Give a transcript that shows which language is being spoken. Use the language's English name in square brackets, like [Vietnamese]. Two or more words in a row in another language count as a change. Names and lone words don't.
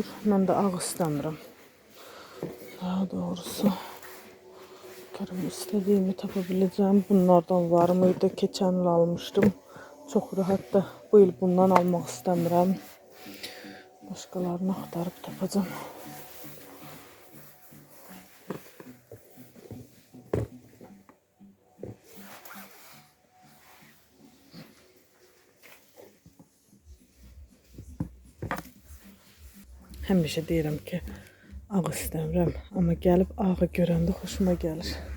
[Turkish] Ben de ağ istemiyorum. Daha doğrusu karım istediğimi tapabileceğim. Bunlardan var mıydı? Geçen yıl almıştım. Çok rahat da bu yıl bundan almak istemiyorum. Başkalarını aktarıp tapacağım. [Azerbaijani] Həmişə deyirəm ki, ağ istəmirəm, amma gəlib ağı görəndə xoşuma gəlir.